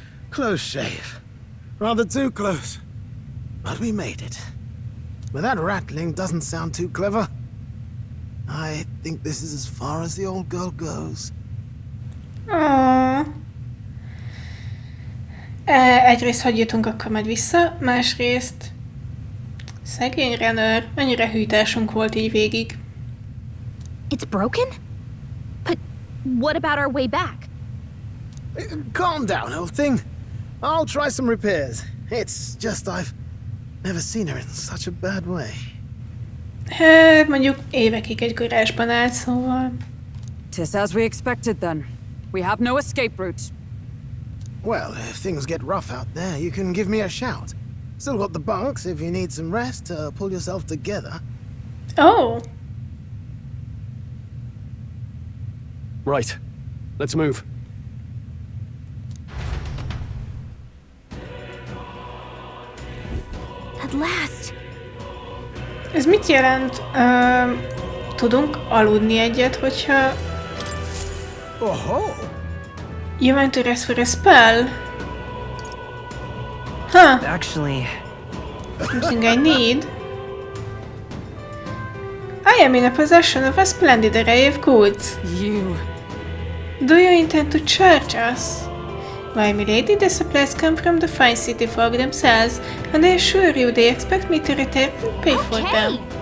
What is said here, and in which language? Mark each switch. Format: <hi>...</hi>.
<en>Close shave. Rather too close. But we made it. But that rattling doesn't sound too clever. I think this is as far as the old girl goes.</en> <hu>Egyrészt, hogy jutunk akkor majd vissza, másrészt... Szegény Renner, mennyire hűtásunk volt így végig.</hu> <en>It's broken? But what about our way back? Calm down, old thing. I'll try some repairs. It's just I've never seen her in such a bad way.</en> <hu>Hát, mondjuk évekig egy garázsban állt, szóval...</hu> <en>Tis as we expected then. We have no escape route. Well, if things get rough out there, you can give me a shout. Still got the bunks if you need some rest to pull yourself together. Oh! Right. Let's move. At last.</en> <hu>Ez mit jelent? Tudunk aludni egyet, hogyha...</hu> <en>Oho! You want to rest for a spell? Huh. Actually... Something I need. I am in a possession of a splendid array of goods. You... Do you intend to charge us? Why, milady, the supplies come from the fine city folk themselves, and I assure you they expect me to return and pay for them.</en>